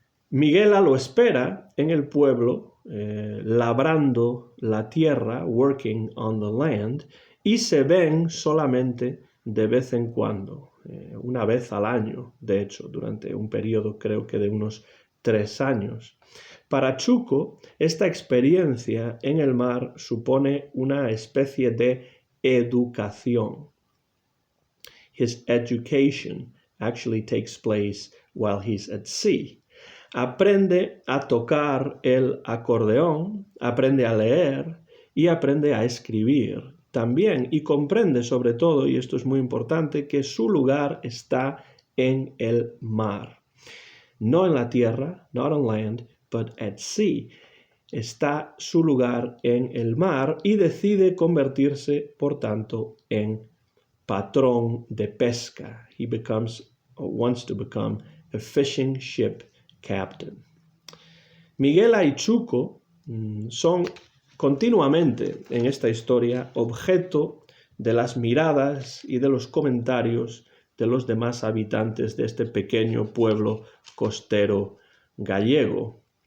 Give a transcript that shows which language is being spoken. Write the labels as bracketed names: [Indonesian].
[Spanish] Miguela lo espera en el pueblo, labrando la tierra, [English] working on the land, [Spanish] y se ven solamente de vez en cuando, una vez al año, de hecho, durante un periodo creo que de unos 3 años. Para Chuco, esta experiencia en el mar supone una especie de educación. [English] His education actually takes place while he's at sea. [Spanish] Aprende a tocar el acordeón, aprende a leer y aprende a escribir también, y comprende sobre todo, y esto es muy importante, que su lugar está en el mar. No en la tierra, [English] not on land, but at sea. [Spanish] Está su lugar en el mar y decide convertirse, por tanto, en patrón de pesca. [English] He becomes, or wants to become, a fishing ship captain. [Spanish] Miguela y Chuco son continuamente en esta historia objeto de las miradas y de los comentarios de los demás habitantes de este pequeño pueblo costero gallego.